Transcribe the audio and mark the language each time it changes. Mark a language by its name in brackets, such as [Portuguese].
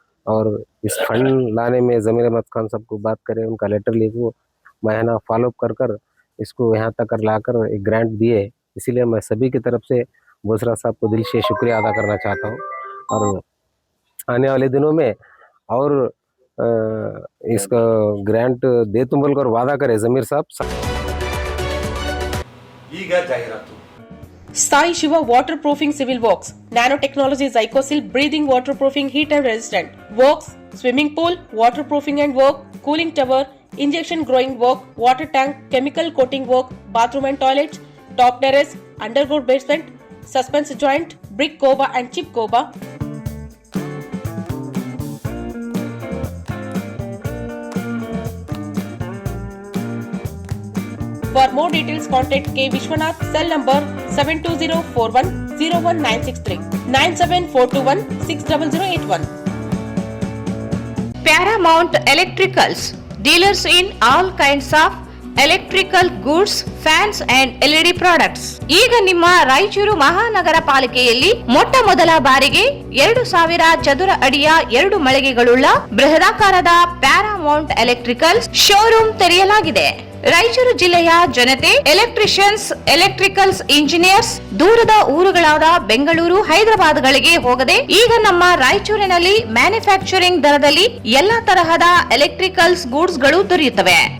[Hindi] और इस फंड लाने में ज़मीर अहमद खान साहब को बात करें, उनका लेटर लिखो, मैं है ना फॉलोअप कर इसको यहाँ तक लाकर एक ग्रांट दिए, इसीलिए मैं सभी की तरफ से बोसरा साहब को दिल से शुक्रिया अदा करना चाहता हूँ। और आने वाले दिनों में और इसका ग्रांट दे तुम बोलकर वादा करे जमीर साहब। [Kannada] ಈಗ ಜಾಹೀರಾತು [English] Sai Shiva waterproofing civil works, nanotechnology Zycosil breathing waterproofing heat and resistant works, swimming pool waterproofing and work, cooling tower, injection growing work, water tank, chemical coating work, bathroom and toilets, top terrace, underground basement, suspense joint, brick coba and chip coba. For more details, contact K. Vishwanath, cell number 720410196 97421600081. Paramount Electricals, dealers in all kinds of electrical goods, fans and LED products. [Kannada] ಈಗ ನಿಮ್ಮ ರಾಯಚೂರು ಮಹಾನಗರ ಪಾಲಿಕೆಯಲ್ಲಿ ಮೊಟ್ಟ ಮೊದಲ ಬಾರಿಗೆ 2000 ಚದುರ ಅಡಿಯ 2 ಮಳಿಗೆಗಳುಳ್ಳ ಬೃಹದಾಕಾರದ Paramount electricals showroom ತೆರೆಯಲಾಗಿದೆ. ರಾಯಚೂರು ಜಿಲ್ಲೆಯ ಜನತೆ ಎಲೆಕ್ಟ್ರಿಷಿಯನ್ಸ್, ಎಲೆಕ್ಟ್ರಿಕಲ್ಸ್ ಇಂಜಿನಿಯರ್ಸ್ ದೂರದ ಊರುಗಳಾದ ಬೆಂಗಳೂರು, ಹೈದರಾಬಾದ್ಗಳಿಗೆ ಹೋಗದೆ ಈಗ ನಮ್ಮ ರಾಯಚೂರಿನಲ್ಲಿ ಮ್ಯಾನುಫ್ಯಾಕ್ಚರಿಂಗ್ ದರದಲ್ಲಿ ಎಲ್ಲಾ ತರಹದ ಎಲೆಕ್ಟ್ರಿಕಲ್ಸ್ ಗೂಡ್ಸ್ ಗಳು ದೊರೆಯುತ್ತವೆ.